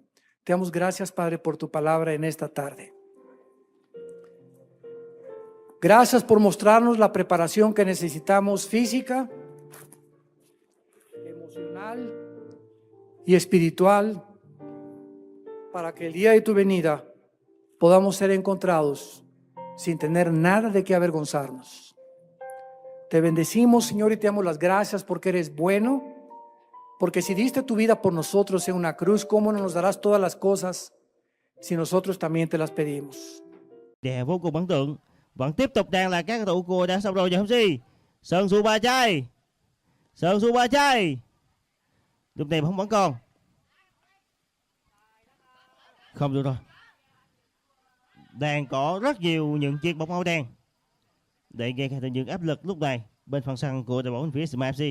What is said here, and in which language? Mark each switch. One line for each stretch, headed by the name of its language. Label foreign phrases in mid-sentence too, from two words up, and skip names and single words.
Spanish: Te damos gracias, Padre, por tu palabra en esta tarde. Gracias por mostrarnos la preparación que necesitamos física, emocional y espiritual para que el día de tu venida podamos ser encontrados sin tener nada de qué avergonzarnos. Te bendecimos, Señor, y te damos las gracias porque eres bueno, porque si diste tu vida por nosotros en una cruz, ¿cómo no nos darás todas las cosas si nosotros también te las pedimos?
Vietnamese: Đẹp vô cùng ấn tượng. Vẫn tiếp tục đang là các cầu thủ của đã xong rồi nha MC. Sơn Su Ba Chai. Sơn Su Ba Chai. Lúc này bóng vẫn còn. Không được rồi. Đang có rất nhiều những chiếc bóng áo đen để gây ra những áp lực lúc này bên phần sân của đội bóng phía Smart FC.